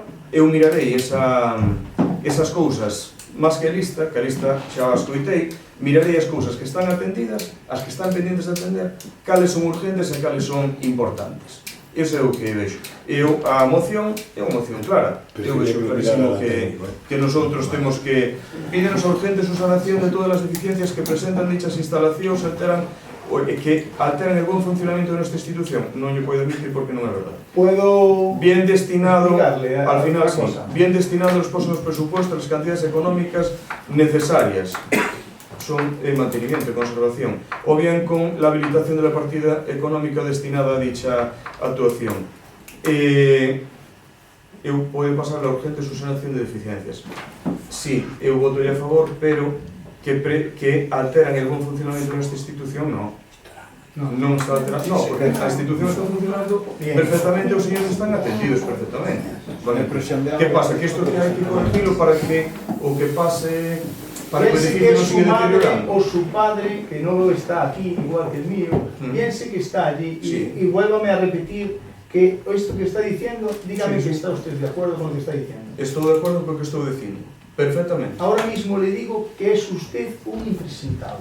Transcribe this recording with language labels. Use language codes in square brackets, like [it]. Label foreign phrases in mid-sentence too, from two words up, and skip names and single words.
[gl] Eu mirarei esas cousas máis que a lista xa as coitei, mirarei as cousas que están atendidas, as que están pendientes de atender, cales son urgentes e cales son importantes. Ese é o que vexo. A moción é unha moción clara. Eu vexo clarísimo que nosotros temos que pídenos a urgente subsanación de todas as deficiencias que presentan dichas instalacións [es] que alteran el buen funcionamiento de nuestra institución. [gl] Non lle podo admitir porque non é verdade. [es] Puedo bien destinado, al final sí, bien destinado los próximos presupuestos, las cantidades económicas necesarias son el mantenimiento y conservación, o bien con la habilitación de la partida económica destinada a dicha actuación. [gl] Eu podo pasar a urgente subsanación de deficiencias. Sí, eu votoría a favor, pero [es] que alteran el buen funcionamiento de nuestra institución, [gl] non. Non está alterando, no, porque a institución está funcionando perfectamente, os señores están atendidos perfectamente. Vale. Que pasa? Que isto que hai que corregirlo para que o que pase, para que o edificio non siga deteriorando. [es] O su padre, que no está aquí, igual que el mío, piense que está allí y vuélvame a repetir que esto que está diciendo, dígame que está usted de acuerdo con lo que está diciendo. [gl] Estou [es] de acuerdo con lo que [gl] estou dicindo. [es] Perfectamente. Ahora mismo le digo que es usted un impresentable.